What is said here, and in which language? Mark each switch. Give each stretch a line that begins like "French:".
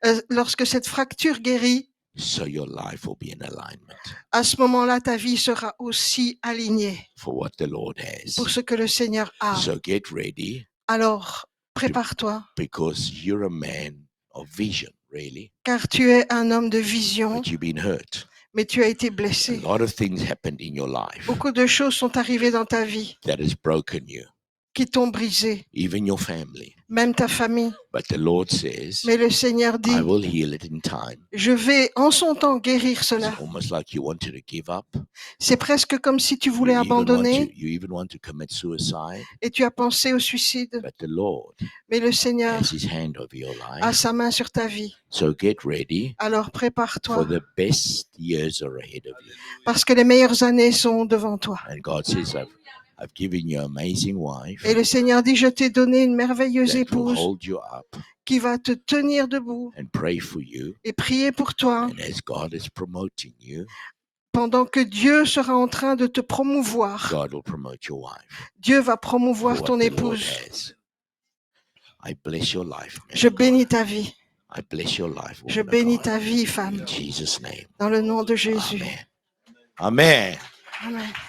French: lorsque cette fracture guérit,
English: so your life will be in alignment
French: à ce moment-là, ta vie sera aussi alignée
English: for what the Lord
French: pour
English: has.
French: ce que le Seigneur a.
English: So get ready,
French: Alors, prépare-toi,
English: because you're a man of vision, really,
French: car tu es un homme de vision,
English: but you've been hurt.
French: mais tu as été
English: A
French: blessé.
English: lot of things happened in your life
French: Beaucoup de choses sont arrivées dans ta vie
English: that has broken you,
French: qui t'ont brisé,
English: even your family.
French: même ta famille.
English: But the Lord says,
French: Mais le Seigneur dit,
English: I will heal it in time.
French: je vais en son temps guérir
English: It's
French: cela.
English: almost like you wanted to give up.
French: C'est presque comme si tu
English: You
French: voulais
English: even,
French: abandonner
English: you even want to commit suicide.
French: et tu as pensé au suicide.
English: But the Lord
French: Mais le Seigneur
English: has his hand over your
French: a
English: life.
French: sa main sur ta vie.
English: So get ready,
French: Alors
English: for
French: prépare-toi,
English: the best years are ahead of you.
French: parce que les meilleures années sont devant toi.
English: And God says, I've given you an amazing wife
French: Et le Seigneur dit, je t'ai donné une merveilleuse
English: that will
French: épouse
English: hold you up
French: qui va te tenir debout
English: and pray for you.
French: et prier pour toi
English: And as God is promoting you,
French: pendant que Dieu sera en train de te promouvoir.
English: God will promote your wife
French: Dieu va
English: for
French: promouvoir
English: what
French: ton
English: the Lord
French: épouse.
English: has. I bless your life, man.
French: Je
English: of God.
French: bénis ta vie.
English: I bless your life,
French: Je
English: woman of
French: bénis
English: God.
French: ta vie, femme,
English: In Jesus' name.
French: dans le nom de Jésus. Amen. Amen. Amen.